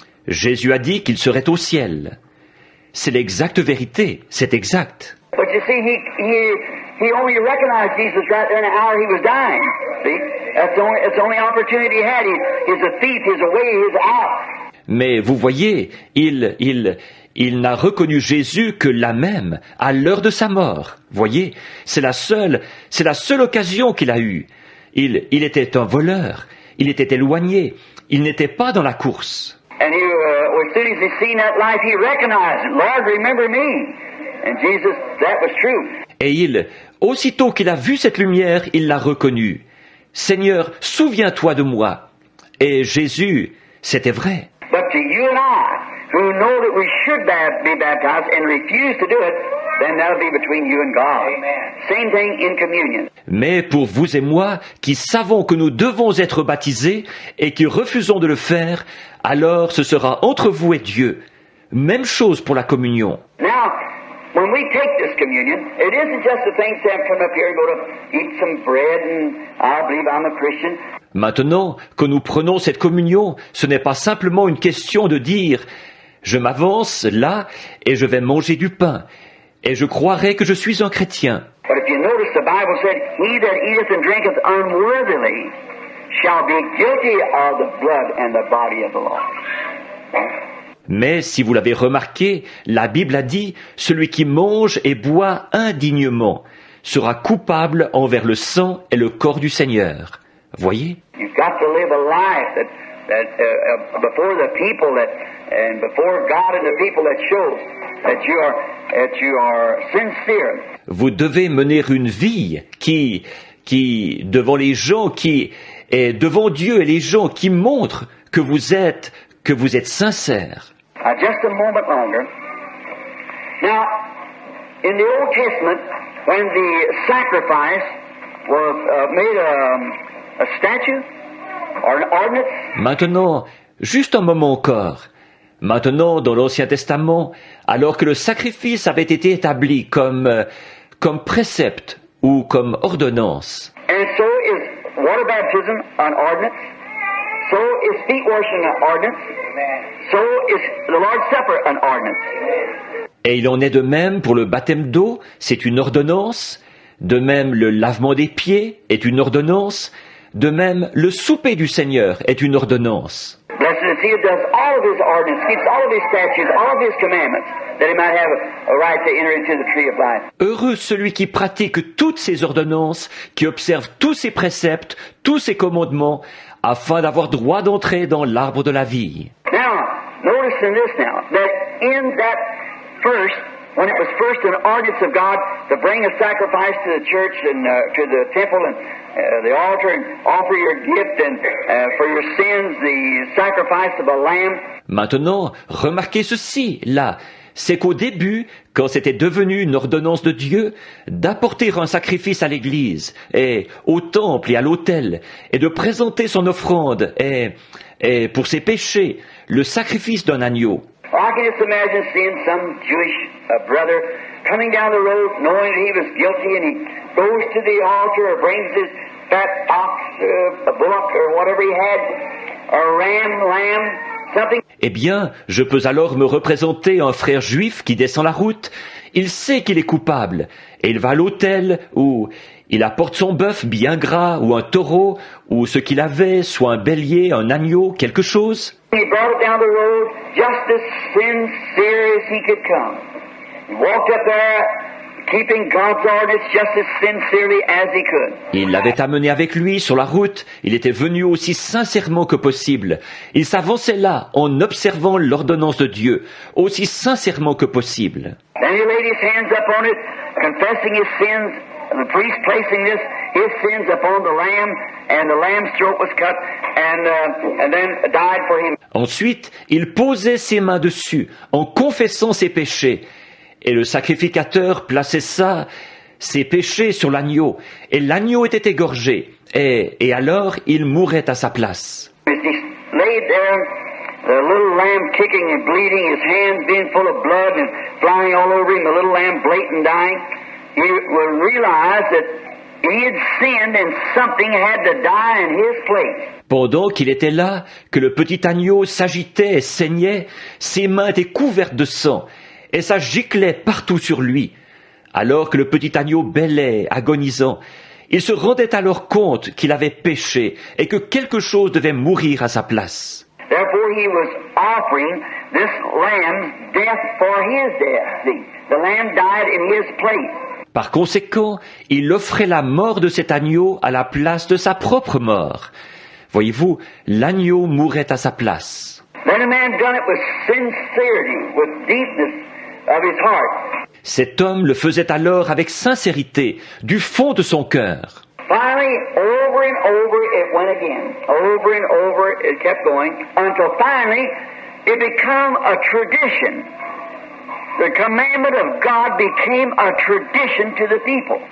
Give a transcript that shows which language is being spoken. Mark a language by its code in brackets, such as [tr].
[fr] Jésus a dit qu'il serait au ciel. C'est l'exacte vérité, c'est exact. [en] But you see, he only recognized Jesus right there in the hour he was dying. See, that's the only opportunity he had. He's a thief. He's away. He's out. [fr] Mais vous voyez, il n'a reconnu Jésus que là même, à l'heure de sa mort. Voyez, c'est la seule occasion qu'il a eue. Il était un voleur. Il était éloigné. Il n'était pas dans la course. [en] And as soon as he seen that life, he recognized it. Lord, remember me. And Jesus, that was true. [fr] Et aussitôt qu'il a vu cette lumière, il l'a reconnue. Seigneur, souviens-toi de moi. Et Jésus, c'était vrai. [en] But to you and I, who know that we should be baptized and refuse to do it, then that'll be between you and God. Amen. Same thing in communion. [fr] Mais pour vous et moi, qui savons que nous devons être baptisés et qui refusons de le faire, alors ce sera entre vous et Dieu. Même chose pour la communion. [en] Now, when we take this communion, it isn't just a thing to come up here and go to eat some bread and I believe I'm a Christian. [fr] Maintenant que nous prenons cette communion, ce n'est pas simplement une question de dire « je m'avance là et je vais manger du pain et je croirai que je suis un chrétien ». [en] But if you notice, the Bible said, "He that eateth and drinketh unworthily shall be guilty of the blood and the body of the Lord." [fr] Mais si vous l'avez remarqué, la Bible a dit « celui qui mange et boit indignement sera coupable envers le sang et le corps du Seigneur ». Voyez ? [en] You've got to live a life that before the people and before God and the people that shows that you are sincere. [fr] Vous devez mener une vie qui devant les gens, qui est devant Dieu et les gens, qui montre que vous êtes sincère. [en] Just a moment longer. Now, in the Old Testament, when the sacrifice was made a statue or an ordinance. [fr] Maintenant, juste un moment encore. Maintenant, dans l'Ancien Testament, alors que le sacrifice avait été établi comme précepte ou comme ordonnance. [en] And so is water baptism an ordinance. So is feet washing an ordinance. So is the Lord's Supper an ordinance. [fr] Et il en est de même pour le baptême d'eau, c'est une ordonnance. De même, le lavement des pieds est une ordonnance. De même, le souper du Seigneur est une ordonnance. [en] Blessed is he who does all of his ordinances, keeps all of his statutes, all of his commandments, that he might have a right to enter into the tree of life. [fr] Heureux celui qui pratique toutes ces ordonnances, qui observe tous ses préceptes, tous ses commandements, afin d'avoir droit d'entrer dans l'arbre de la vie. [en] Now, notice in this now, that in that first, when it was first an ordinance of God to bring a sacrifice to the church and to the temple and the altar and offer your gift and for your sins the sacrifice of a lamb. [fr] Maintenant, remarquez ceci, là, c'est qu'au début, quand c'était devenu une ordonnance de Dieu, d'apporter un sacrifice à l'église, et au temple et à l'autel, et de présenter son offrande, et pour ses péchés, le sacrifice d'un agneau. [en] I can just imagine seeing some Jewish brother coming down the road knowing that he was guilty and he goes to the altar or brings his fat ox, a bullock or whatever he had, a lamb, something. [fr] Eh bien, je peux alors me représenter un frère juif qui descend la route. Il sait qu'il est coupable et il va à l'autel où il apporte son bœuf bien gras ou un taureau ou ce qu'il avait, soit un bélier, un agneau, quelque chose. [en] He brought it down the road just as sincere as he could come. He walked up there keeping God's ordinance just as sincerely as he could. [fr] Il l'avait amené avec lui sur la route. Il était venu aussi sincèrement que possible. Il s'avançait là en observant l'ordonnance de Dieu, aussi sincèrement que possible. [en] Then he laid his hands upon it, confessing his sins, the priest placing his sins upon the lamb, and the lamb's throat was cut, and then died for him. [fr] Ensuite, il posait ses mains dessus, en confessant ses péchés. Et le sacrificateur plaçait ses péchés sur l'agneau, et l'agneau était égorgé, et alors il mourait à sa place. [en] As he laid there, the little lamb kicking and bleeding, his hands being full of blood and flying all over him, the little lamb blatant dying, he would realize that he had sinned and something had to die in his place. [fr] Pendant qu'il était là, que le petit agneau s'agitait et saignait, ses mains étaient couvertes de sang, et ça giclait partout sur lui. Alors que le petit agneau bêlait, agonisant, il se rendait alors compte qu'il avait péché et que quelque chose devait mourir à sa place. [en] Therefore he was offering this lamb's death for his death. See, the lamb died in his place. [fr] Par conséquent, il offrait la mort de cet agneau à la place de sa propre mort. Voyez-vous, l'agneau mourait à sa place. [en] Then a man done it with sincerity, with deepness of his heart. [fr] Cet homme le faisait alors avec sincérité, du fond de son cœur. [en] Finally, over and over it went again. Over and over it kept going until finally it became a tradition. The commandment of God became a tradition to the people.